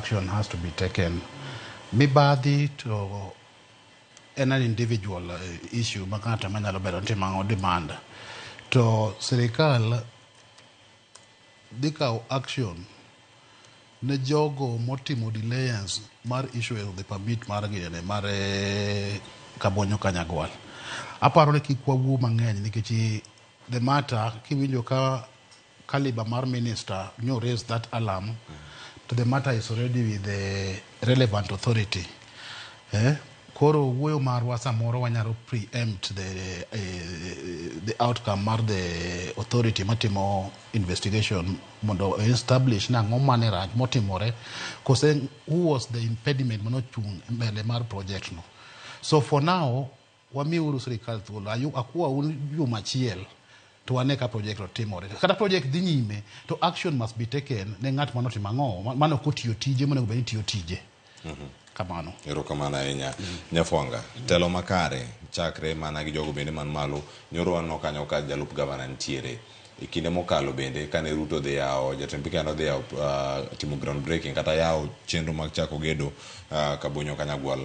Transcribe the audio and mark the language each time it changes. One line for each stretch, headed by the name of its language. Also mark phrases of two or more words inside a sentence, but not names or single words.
English: action has to be taken.
Luo (Kenya and Tanzania): Mibadhi to
English: an individual issue,
Luo (Kenya and Tanzania): makata manyalo bedo ntima demand. To sirikal dikaw action ne jogo motimo delayance mar
English: issue of the permit
Luo (Kenya and Tanzania): mar gine mar Kabonyo Kanyagwal. Aparo ne kikwawuo mang'eny nikech
English: the matter
Luo (Kenya and Tanzania): kiwinjo ka
English: caliber mar minister you raise that alarm to the matter is already with the relevant authority.
Luo (Kenya and Tanzania): Koro wuoyo marwa samoro wanyalo
English: preempt the outcome
Luo (Kenya and Tanzania): mar
English: the authority
Luo (Kenya and Tanzania): matimo investigation mondo establish na ng'o mane rach motimore kose
English: who was the impediment
Luo (Kenya and Tanzania): manochung mbele mar project no.
English: So for now
Luo (Kenya and Tanzania): wamiuru sirikal thuolo akuwa juma achiel to wane ka project otimore kata project dhi nyime to
English: action must be taken
Luo (Kenya and Tanzania): ne ng'at manotimo ang'o mano kotiyo tije monego bed ni tiyo tije. Kamano. Erokamano ahinya. Nyafwanga, telo makare chakre mana gi jogo bende man malo nyoro wanno kanyo ka jalup gavana ntiere. Ikinde mokalo bende kane Ruto dhi yawo jatend kano dhi yawo timo
English: ground breaking
Luo (Kenya and Tanzania): kata yawo chenro mag chako gedo Kabonyo Kanyagwal.